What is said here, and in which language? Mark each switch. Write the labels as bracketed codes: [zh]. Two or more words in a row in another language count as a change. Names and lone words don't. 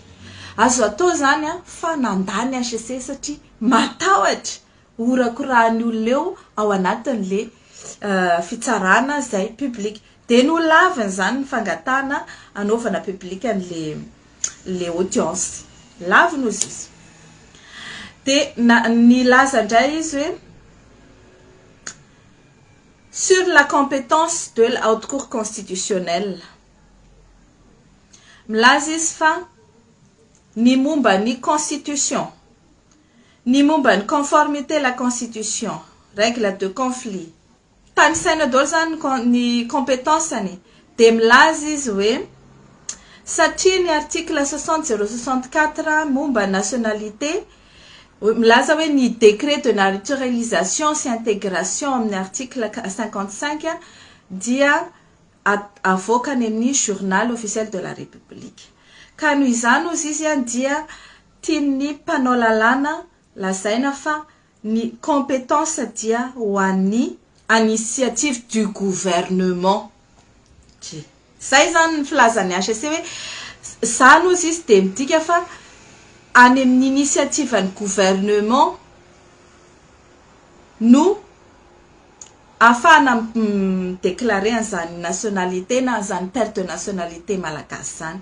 [mg] Azo atao zany fa nandany HCC satria matahotra horakorahan'ny olona eo ao anatin'le fitsarana zay publique. Dia no laviny zany ny fangatana hanaovana publique le audience. Laviny ozy izy. Dia nilaza indray izy hoe [fr] sur la compétence de la haute cour constitutionnelle. [mg] Milaza izy fa ny momba ny constitution, ny momba ny [fr] conformité la constitution, règle de conflit. [mg] Tany saina daholo zany ny compétence-ny dia milaza izy hoe satria ny article 60/064 momba nationalité milaza hoe ny [fr] décret de naturalisation [mg] sy intégration amin'ny article 55 dia avoakany amin'ny [fr] journal officiel de la république. [mg] Ka noho izany ozy izy dia tiany mpanao lalàna lazaina fa ny compétence dia ho an'ny [fr] initiative du gouvernement. [mg] Zay zany filazany HEC hoe zany ozy izy de midika fa any amin'ny initiative ny gouvernement no afana déclarer an'izany nationalité na zany [fr] perte de nationalité [mg] malagasy zany.